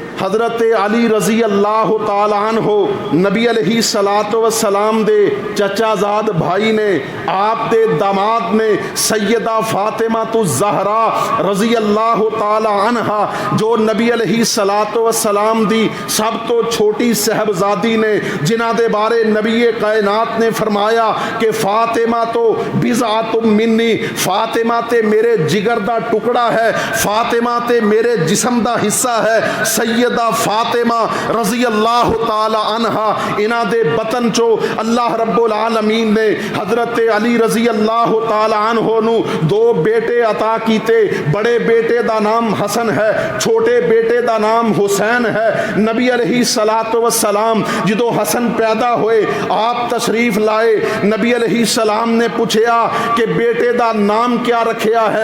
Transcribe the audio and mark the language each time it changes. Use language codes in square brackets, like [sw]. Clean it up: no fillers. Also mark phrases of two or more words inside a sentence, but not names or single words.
[pa] حضرت علی [ar] رضي الله تعالى عنه [pa] نبی [ar] عليه الصلاة والسلام [pa] دے چچازاد بھائی نے آپ دے داماد نے سیدہ فاطمہ تو زہرا [ar] رضي الله تعالى عنها [pa] جو نبی [ar] عليه الصلاة والسلام [pa] دی سب تو چھوٹی صاحبزادی نے، جنہاں دے بارے نبی کائنات نے فرمایا کہ فاطمہ تو [ar] بضعة مني, [pa] فاطمہ تے میرے جگر دا ٹکڑا ہے، فاطمہ تے میرے جسم دا حصہ ہے. سیدہ فاطمہ [ar] رضي الله تعالى عنها [pa] انہاں دے بطن چوں اللہ رب العالمین نے حضرت علی [ar] رضي الله تعالى عنه [pa] نوں دو بیٹے عطا کیتے. بڑے بیٹے دا نام حسن ہے، چھوٹے بیٹے دا نام حسین ہے. نبی [ar] عليه الصلاة والسلام [pa] جدوں حسن پیدا ہوئے آپ تشریف لائے، نبی علیہ السلام نے پچھیا کہ بیٹے دا نام کیا رکھیا ہے.